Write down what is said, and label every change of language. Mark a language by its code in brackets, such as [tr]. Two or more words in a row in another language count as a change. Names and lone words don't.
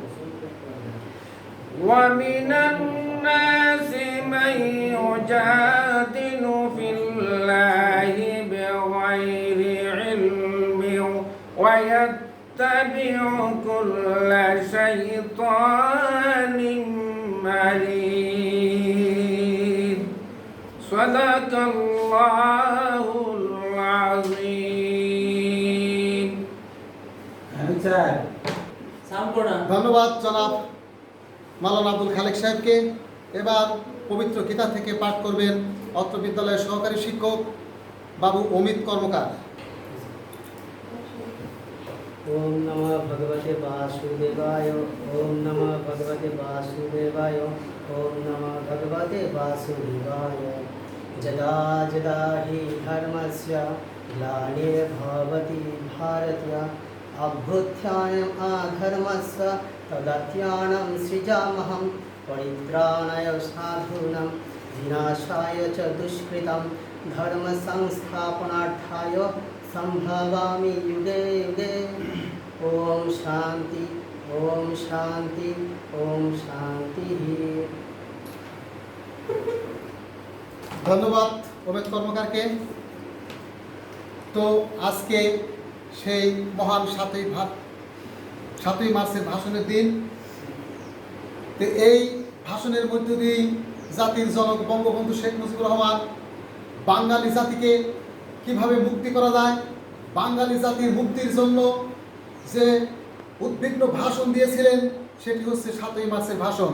[ar] ومن الناس من يجادل في الله بغير علم ويتبع كل شيطان مريد. صدق الله العظيم. [bn] ধন্যবাদ জনাব মাওলানা আব্দুল খালেক সাহেবকে। এবার পবিত্র কিতাব থেকে পাঠ করবেন অত্র বিদ্যালয়ের সহকারী শিক্ষক বাবু অমিত কর্মকার। [sa] ओम नमः भगवते वासुदेवाय। ओम नमः भगवते वासुदेवाय। ओम नमः भगवते वासुदेवाय। यदा यदा हि धर्मस्य ग्लानिर्भवति भारतीय अभ्युत्थानम् अधर्मस्य तदात्मानं सृजाम्यहं परित्राणाय साधूनां विनाशाय च दुष्कृतं धर्मसंस्थापनार्थाय संभवामि युगे युगे। ओम शांति ओम शांति ओम शांति। [bn] ধন্যবাদ অমিত কর্মকারকে। তো আজকে সেই মহান 7ই মার্চের ভাষণের দিন। তো এই ভাষণের মধ্য দিয়েই জাতির জনক বঙ্গবন্ধু শেখ মুজিবুর রহমান বাঙালি জাতিকে কিভাবে মুক্তি করা যায়, বাঙালি জাতির মুক্তির জন্য যে উদ্বিগ্ন ভাষণ দিয়েছিলেন সেটি হচ্ছে 7ই মার্চের ভাষণ।